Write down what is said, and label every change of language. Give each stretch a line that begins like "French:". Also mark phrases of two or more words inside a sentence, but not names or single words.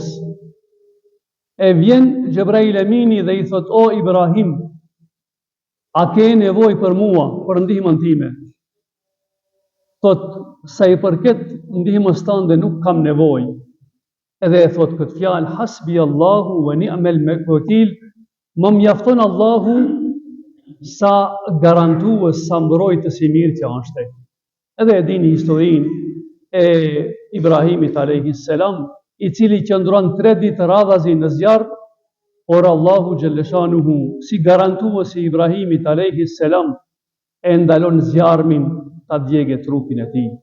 Albanian: E vjen Xhebrail Amini dhe i thot: "O Ibrahim, a ke nevojë për mua, për ndihmën time?" Thot: "Sa i përket ndihmës tënde nuk kam nevojë." Edhe e thot këtë fjalë,
Arabic: حسبي الله ونعم الوكيل,
Albanian: më mjafton Allahu sa garantues, sa mbrojtës i mirë që është. Edhe e dini historinë e Ibrahimit
Arabic: عليه السلام,
Albanian: i cili qëndron 3 ditë radhazi në zjarr, por Allahu xhalleshanuhu si garantues i Ibrahimit
Arabic: عليه السلام
Albanian: e ndalon zjarmin ta djegë trupin e tij.